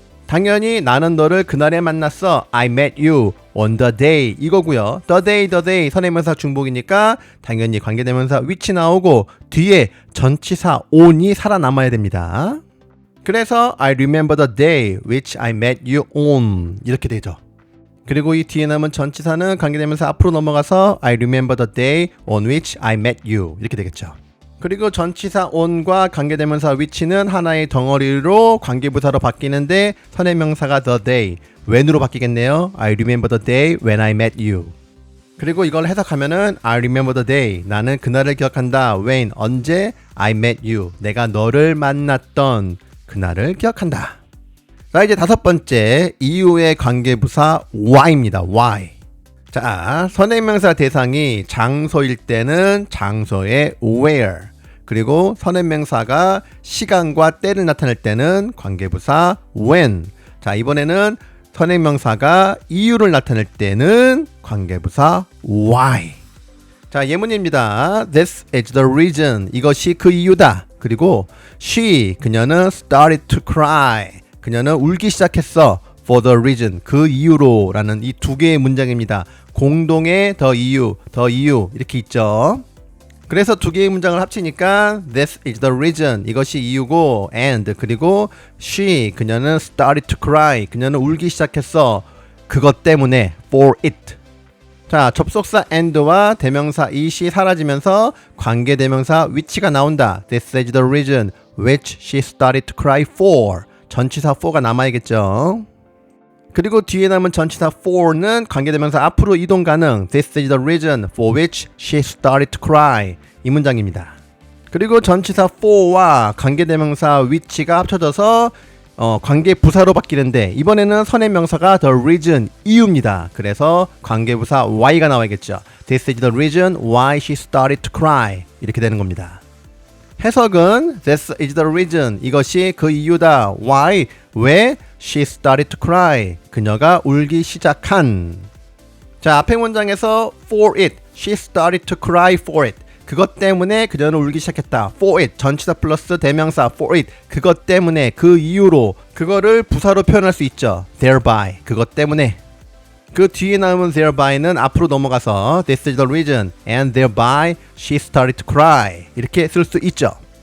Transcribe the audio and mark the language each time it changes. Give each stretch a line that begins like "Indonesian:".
Korean: 당연히 나는 너를 그날에 만났어
English: I met you on the day
Korean: 이거고요. the day 선행명사 중복이니까 당연히 관계대명사 which 나오고 뒤에 전치사 on이 살아남아야 됩니다. 그래서
English: I remember the day which I met you on
Korean: 이렇게 되죠. 그리고 이 뒤에 남은 전치사는 관계대명사 앞으로 넘어가서
English: I remember the day on which I met you
Korean: 이렇게 되겠죠. 그리고 전치사 on과 관계대명사 which는 하나의 덩어리로 관계부사로 바뀌는데 선행명사가 the day, when으로 바뀌겠네요.
English: I remember the day when I met you.
Korean: 그리고 이걸 해석하면은
English: I remember the day,
Korean: 나는 그날을 기억한다. when, 언제
English: I met you,
Korean: 내가 너를 만났던 그날을 기억한다. 자, 이제 다섯 번째 이유의 관계부사 why입니다.
English: why.
Korean: 자, 선행명사 대상이 장소일 때는 장소의 where, 그리고 선행명사가 시간과 때를 나타낼 때는 관계부사 when. 자, 이번에는 선행명사가 이유를 나타낼 때는 관계부사 why. 자, 예문입니다.
English: This is the reason.
Korean: 이것이 그 이유다. 그리고
English: she,
Korean: 그녀는
English: started to cry.
Korean: 그녀는 울기 시작했어.
English: for the reason,
Korean: 그 이유로 라는 이 두 개의 문장입니다. 공동의 the 이유 이렇게 있죠. 그래서 두 개의 문장을 합치니까
English: this is the reason,
Korean: 이것이 이유고 and 그리고 she, 그녀는
English: started to cry,
Korean: 그녀는 울기 시작했어. 그것 때문에
English: for it.
Korean: 자, 접속사 and와 대명사 it이 사라지면서 관계대명사 which가 나온다.
English: This is the reason which she started to cry for.
Korean: 전치사 for가 남아야겠죠. 그리고 뒤에 남은 전치사 for는 관계대명사 앞으로 이동 가능.
English: This is the reason for which she started to cry.
Korean: 이 문장입니다. 그리고 전치사 for와 관계대명사 which가 합쳐져서 관계부사로 바뀌는데 이번에는 선행명사가 the reason, 이유입니다. 그래서 관계부사 why가 나와야겠죠.
English: This is the reason why she started to cry.
Korean: 이렇게 되는 겁니다. 해석은
English: This is the reason,
Korean: 이것이 그 이유다.
English: Why,
Korean: 왜
English: she started to cry,
Korean: 그녀가 울기 시작한. 자, 앞에 문장에서 for it,
English: she started to cry for it,
Korean: 그것 때문에 그녀는 울기 시작했다. for it, 전치사 플러스 대명사 for it, 그것 때문에, 그 이유로, 그거를 부사로 표현할 수 있죠. thereby, 그것 때문에. 그 뒤에 나오는
English: thereby,는 앞으로 넘어가서 this is the reason and thereby she started to cry
Korean: 이렇게 쓸 수 있죠.